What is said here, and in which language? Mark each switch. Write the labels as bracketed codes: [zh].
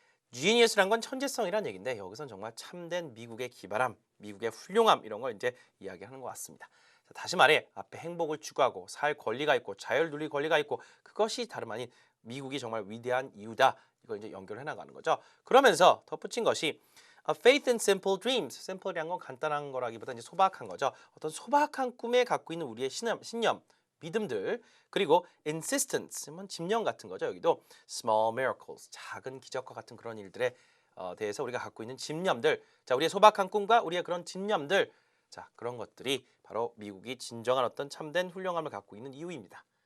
[ko] genius란 건 천재성이란 얘기인데 여기서는 정말 참된 미국의 기발함, 미국의 훌륭함 이런 걸 이제 이야기하는 것 같습니다. 자, 다시 말해 앞에 행복을 추구하고 살 권리가 있고 자유를 누릴 권리가 있고 그것이 다름 아닌 미국이 정말 위대한 이유다. 이걸 이제 연결해 나가는 거죠. 그러면서 덧붙인 것이 [en] A faith in simple dreams. [ko] simple이란 건 간단한 거라기보다 이제 소박한 거죠. 어떤 소박한 꿈에 갖고 있는 우리의 신념, 믿음들, 그리고 insistence, 집념 같은 거죠. 여기도 small miracles, 작은 기적과 같은 그런 일들에 대해서 우리가 갖고 있는 집념들, 자, 우리의 소박한 꿈과 우리의 그런 집념들, 자, 그런 것들이 바로 미국이 진정한 어떤 참된 훌륭함을 갖고 있는 이유입니다.